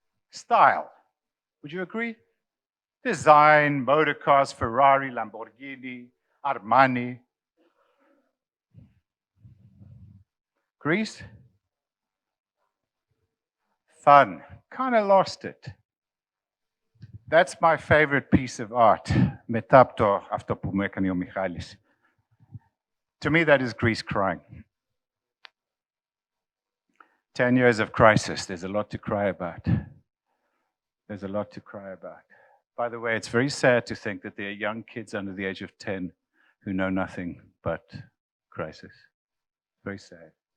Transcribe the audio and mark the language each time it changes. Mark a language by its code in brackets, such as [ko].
[en] Style. Would you agree? Design, motor cars, Ferrari, Lamborghini, Armani. Greece? Fun. Kind of lost it. That's my favorite piece of art. [el] Μετά από αυτό που μου έκανε ο Michalis. [en] To me, that is Greece crying. 10 years of crisis. There's a lot to cry about. There's a lot to cry about. By the way, it's very sad to think that there are young kids under the age of 10 who know nothing but crisis. Very sad.